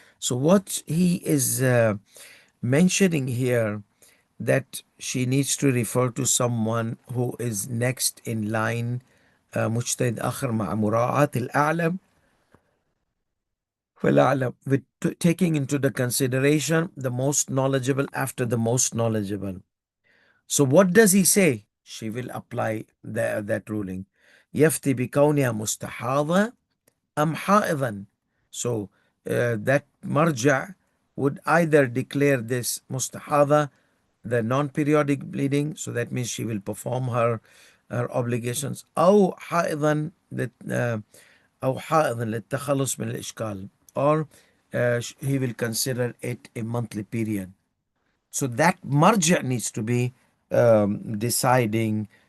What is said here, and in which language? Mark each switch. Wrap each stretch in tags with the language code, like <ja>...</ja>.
<en>So what he is mentioning here, that she needs to refer to someone who is next in line,</en> <ar>مجتهد آخر مع مراعاة الأعلم فالأعلم,</ar> <en>with taking into the consideration the most knowledgeable after the most knowledgeable. So what does he say? She will apply that ruling.</en> <ar>يفتي بكونها مستحاضة أم حائضا.</ar> <en>So that marja would either declare this mustahada, the non-periodic bleeding, so that means she will perform her obligations,</en> <ar>أو حائضا أو حائضا للتخلص من الإشكال,</ar> <en>or he will consider it a monthly period. So that marja needs to be deciding</en>